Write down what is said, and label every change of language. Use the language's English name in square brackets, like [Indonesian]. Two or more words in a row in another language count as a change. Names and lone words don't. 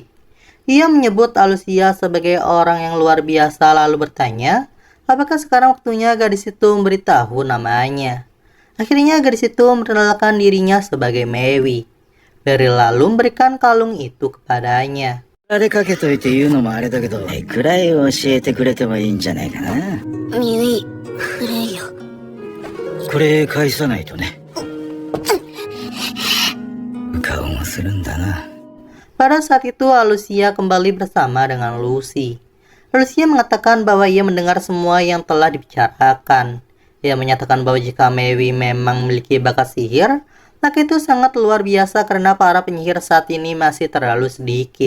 [Indonesian] Ia menyebut Alicia sebagai orang yang luar biasa lalu bertanya, apakah sekarang waktunya gadis itu memberitahu namanya. Akhirnya gadis itu memperkenalkan dirinya sebagai Maeve. Beryl lalu memberikan kalung itu kepadanya. [Japanese] あれかけといて言うのもあれだけど、くらい教えてくれてもいいんじゃないかな。ミュイ・フレイヨ。これ返さないとね。顔もするんだな。 [Indonesian] Pada saat itu Alicia kembali bersama dengan Lucy. Alicia mengatakan bahwa ia mendengar semua yang telah dibicarakan. Ia menyatakan bahwa jika Maeve memang memiliki bakat sihir, maka itu sangat luar biasa karena para penyihir saat ini masih terlalu sedikit.